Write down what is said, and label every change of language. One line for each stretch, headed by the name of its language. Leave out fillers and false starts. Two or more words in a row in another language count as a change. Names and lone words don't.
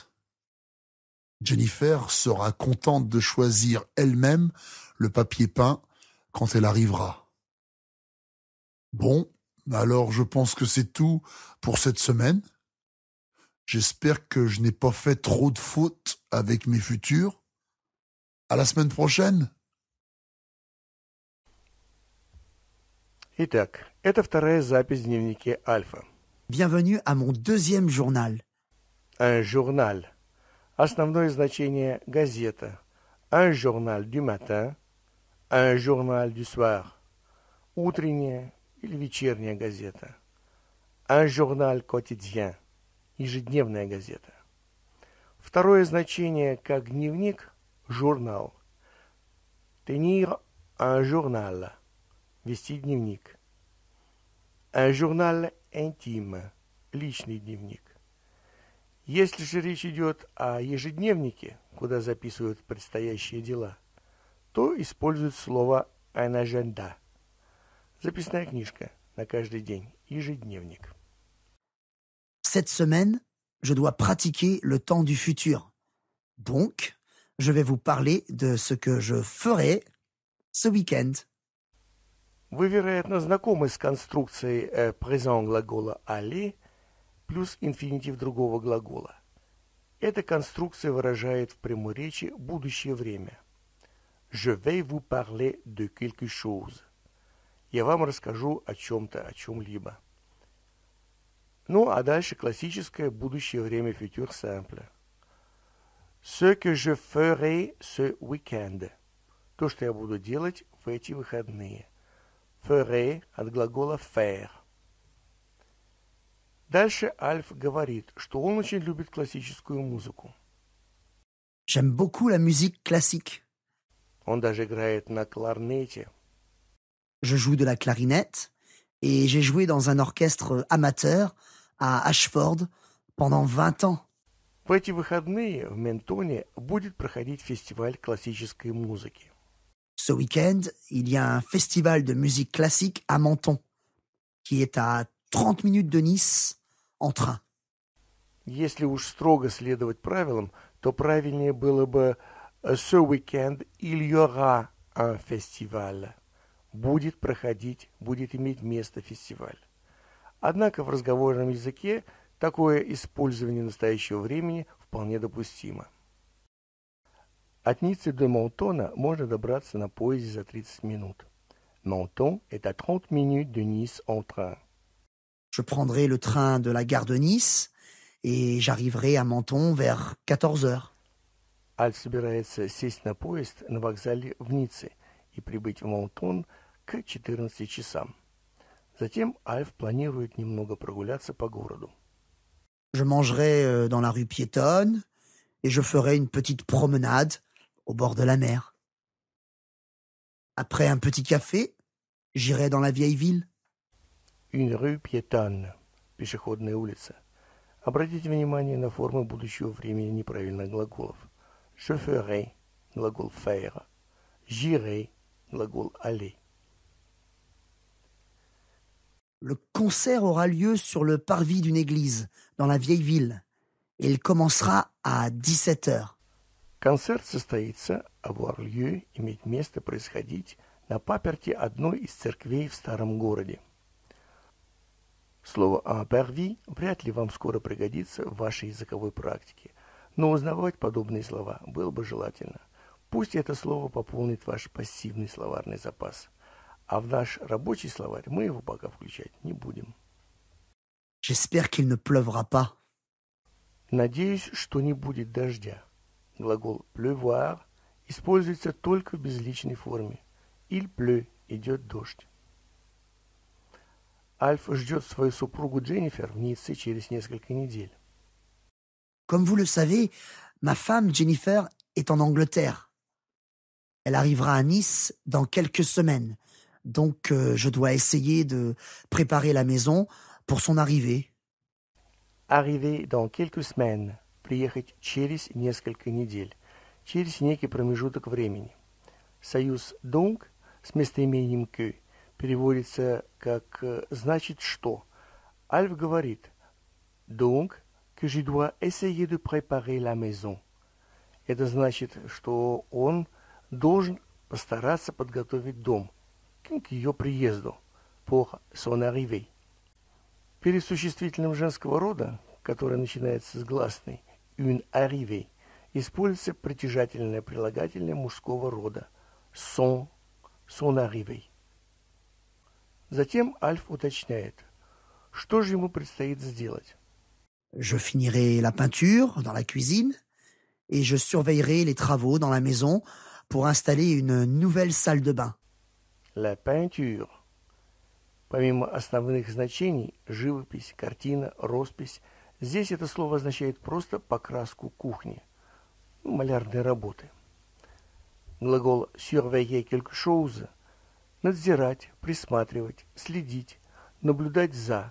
French: Jennifer sera contente de choisir elle-même le papier peint quand elle arrivera. Bon, alors je pense que c'est tout pour cette semaine. J'espère que je n'ai pas fait trop de fautes avec mes futurs. À la semaine prochaine.
Russian: Итак, это вторая запись в дневнике Альфа.
French: Bienvenue à mon deuxième journal. Un journal.
Russian: Основное значение газета.
French: Un journal du matin, un journal du soir.
Russian: Утренняя или вечерняя газета.
French: Un journal quotidien.
Russian: Ежедневная газета. Второе значение как дневник – журнал.
French: Tenir un journal.
Russian: Вести дневник.
French: Un journal intime.
Russian: Личный дневник. Если же речь идет о ежедневнике, куда записывают предстоящие дела, то используют слово
French: un agenda.
Russian: Записная книжка на каждый день. Ежедневник.
French: Cette semaine, je dois pratiquer le temps du futur. Donc, je vais vous parler de ce que je ferai ce week-end.
Russian: Вы, вероятно, знакомы с конструкцией présent глагола aller плюс инфинитив другого глагола. Эта конструкция выражает в прямой речи будущее время.
French: Je vais vous parler de quelque chose.
Russian: я вам расскажу о чем-то, о чем-либо. Ну, а дальше классическое будущее время
French: futur simple. Ce que je ferai ce week-end.
Russian: То, что я буду делать в эти выходные. Ferai от глагола faire. Дальше Альф говорит, что он очень любит классическую музыку.
French: J'aime beaucoup la musique classique.
Russian: Он даже играет на кларнете.
French: Je joue de la clarinette et j'ai joué dans un orchestre amateur à Ashford pendant 20 ans.
Russian: В эти выходные в Ментоне будет проходить фестиваль классической музыки.
French: Ce week-end, il y a un festival de musique classique à Menton, qui est à 30 minutes de Nice en train.
Russian: Если уж строго следовать правилам, то правильнее было бы
French: «Ce week-end il y aura un festival».
Russian: Будет проходить, будет иметь место фестиваль. Однако в разговорном языке такое использование настоящего времени вполне допустимо. От Ниццы до Монтона можно добраться на поезде за 30 минут.
French: Menton est à 30 minutes de Nice en train. Je prendrai le train de la gare de Nice et j'arriverai à Menton vers 14 heures.
Russian: Альф собирается сесть на поезд на вокзале в Ницце и прибыть в Монтон к 14 часам. Затем Альф планирует немного прогуляться по городу.
French: Je mangerai dans la rue piétonne et je ferai une petite promenade au bord de la mer. Après un petit café, j'irai dans la vieille ville. Une rue piétonne,
Russian: пешеходная улица. Обратите внимание на формы будущего времени неправильных глаголов.
French: Je ferai, глагол faire. J'irai, глагол aller. Le concert aura lieu sur le parvis d'une église, dans la vieille ville, et il commencera à 17 heures.
Russian: Концерт состоится,
French: avoir lieu,
Russian: иметь место, происходить, на паперти одной из церквей в старом городе. Слово
French: «un parvis»
Russian: вряд ли вам скоро пригодится в вашей языковой практике, но узнавать подобные слова было бы желательно. Пусть это слово пополнит ваш пассивный словарный запас, а в наш рабочий словарь мы его пока включать не будем.
French: J'espère qu'il ne pleuvra pas.
Russian: Надеюсь, что не будет дождя. Глагол pleuvoir используется только в безличной форме.
French: Il pleut,
Russian: идет дождь. Альф ждет свою супругу Дженнифер в Ницце через несколько недель.
French: Comme vous le savez, ma femme Jennifer est en Angleterre. Elle arrivera à Nice dans quelques semaines. Donc je dois essayer de préparer la maison pour son arrivée. Arriver dans quelques semaines.
Russian: Приехать через несколько недель. Через некий промежуток времени. Союз donc с местоимением que переводится как «значит что». Альф говорит
French: «donc que je dois essayer de préparer la maison».
Russian: Это значит, что он должен постараться подготовить дом к ее приезду,
French: pour son arrivée.
Russian: Перед существительным женского рода, которое начинается с гласной,
French: une arrivée,
Russian: используется притяжательное прилагательное мужского рода,
French: son arrivée.
Russian: Затем Альф уточняет, что же ему предстоит сделать.
French: Je finirai la peinture dans la cuisine et je surveillerai les travaux dans la maison pour installer une nouvelle salle de bain. La peinture.
Russian: Помимо основных значений, живопись, картина, роспись, здесь это слово означает просто покраску кухни, малярные работы. Глагол
French: surveiller quelque chose –
Russian: надзирать, присматривать, следить, наблюдать за.